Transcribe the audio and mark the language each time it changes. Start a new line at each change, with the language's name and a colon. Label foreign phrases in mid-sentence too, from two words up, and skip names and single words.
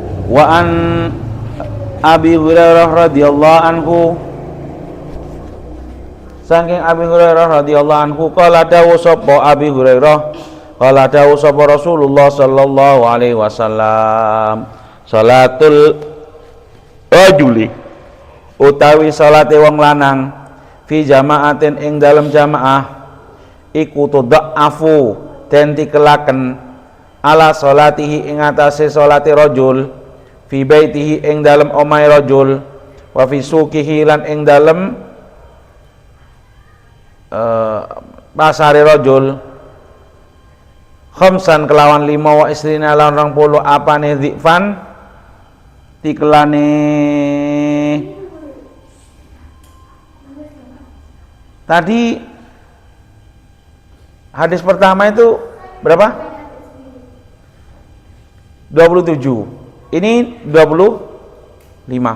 Arabic: وعن أبي هريرة رضي الله عنه ساكيڠ أبي هريرة رضي الله عنه قال
Javanese: dawu sapa
Arabic: أبي هريرة قال
Javanese: dawu sapa Rasulullah
Arabic: صلى الله عليه وسلم صلاة الرجل
Javanese: utawi salate wong lanang
Arabic: في جماعة
Javanese: ing dalem jamaah iku tudha'afu den tikelaken
Arabic: على صلاته
Javanese: ing atase salate
Arabic: رجل في بيته
Javanese: ing dalem omahe
Arabic: رجل وفي سوقه
Javanese: lan ing dalem pasare
Arabic: رجل خمسا
Javanese: kelawan 5
Arabic: وعشرين
Javanese: lan 20 apane dzifan tikelane.
Indonesian: Tadi hadis pertama itu berapa? 27. Ini 25.